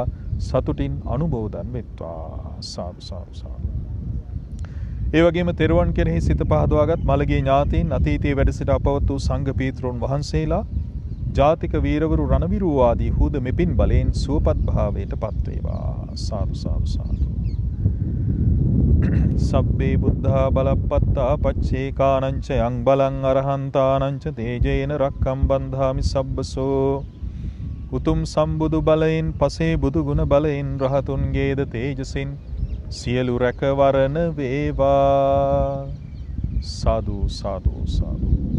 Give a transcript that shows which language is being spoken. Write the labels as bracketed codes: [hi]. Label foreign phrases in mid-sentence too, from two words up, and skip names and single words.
[si] සතුටින් අනුමෝදන් වෙත්වා. සාදු සාදු සාදු. ඒ වගේම තෙරුවන් කෙරෙහි සිත පහදවාගත් මළගිය ඥාතීන් අතීතයේ වැඩ සිට අපවත් වූ සංඝ පීතෘන් වහන්සේලා ජාතික වීරවරු රණවිරු ආදී හුද මෙපින් බලයෙන් සුවපත් භාවයට පත් වේවා. සාදු සාදු සාදු. [pi] සබ්බේ බුද්ධා බලප්පත්තා පච්චේකානංච යං බලං අරහන්තානංච තේජේන රක්ඛම් බන්ධාමි සබ්බසෝ. [si] උතුම් සම්බුදු බලයෙන් පසේ බුදු ගුණ බලයෙන් රහතුන්ගේද තේජසින් සියලු රැකවරණ වේවා. සාදු සාදු සාදු.